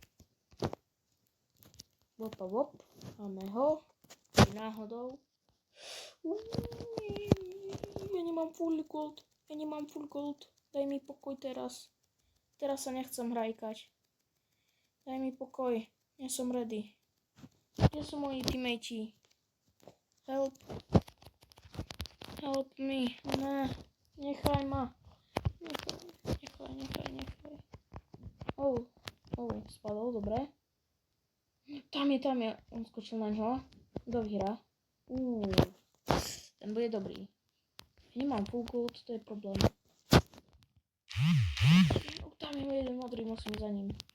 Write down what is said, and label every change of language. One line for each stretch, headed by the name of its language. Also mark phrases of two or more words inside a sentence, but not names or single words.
Slovak: Wop. Máme ho. Náhodou. Ja nemám
English: full gold.
Slovak: Daj mi pokoj teraz. Teraz sa nechcem hrajkať. Daj mi pokoj. Nie som ready. Kde sú moji teammate?
English: Help me.
Slovak: Ne. Nechaj ma. Nechaj. Spadol, dobre. Tam je. On skočil na ňo. Kto vyhrá? Ten bude dobrý. Nemám
English: full gold,
Slovak: to je problém. Tam je jeden modrý, musím za ním.